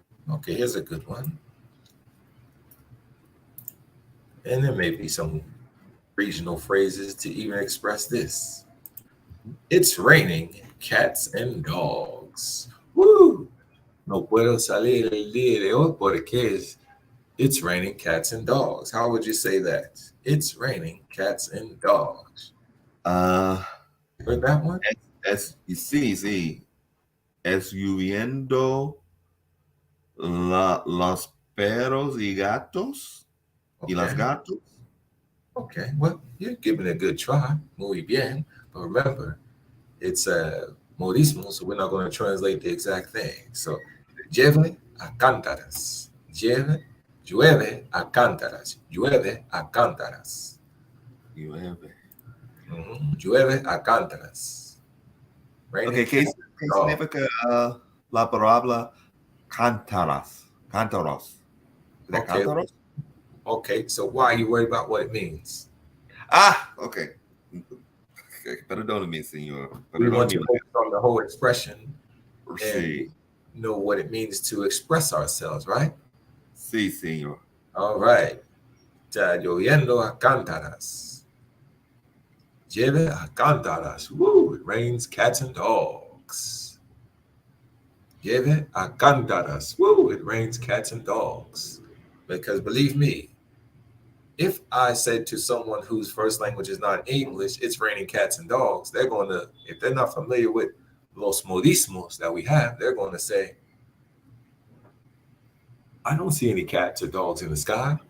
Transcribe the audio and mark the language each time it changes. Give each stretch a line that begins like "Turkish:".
English: Okay, here's a good one. And there may be some regional phrases to even express this. It's raining cats and dogs. Woo!
Spanish: No puedo salir el día de hoy porque
English: it's raining cats and dogs. How would you say that? It's raining cats and dogs. Heard that one?
Spanish: Sí. Es lloviendo los perros y gatos y las
English: Okay.
Spanish: gatos.
English: Okay. Well, you're giving it a good try.
Spanish: Muy bien.
English: But remember, it's a modismo, so we're not going to translate the exact thing.
Spanish: So, llueve a cántaras. Llueve a cántaras. Llueve a cántaras. Llueve. Llueve a cántaras. Okay, ¿qué significa la palabra cántaras?
English: Cántaros. Is that Okay.
Spanish: cántaros?
English: Okay, so why are you worried about what it means?
Spanish: Okay. Perdóname, señor.
English: We want to focus on the whole expression and
Spanish: Sí.
English: know what it means to express ourselves, right?
Spanish: Sí, señor.
English: All right.
Spanish: Está lloviendo a cántaras. Llueve a cántaras.
English: Woo, it rains cats and dogs.
Spanish: Llueve a cántaras.
English: Woo, it rains cats and dogs. Because believe me, if I said to someone whose first language is not English, it's raining cats and dogs, they're going to, if they're not familiar with los modismos that we have, they're going to say, I don't see any cats or dogs in the sky.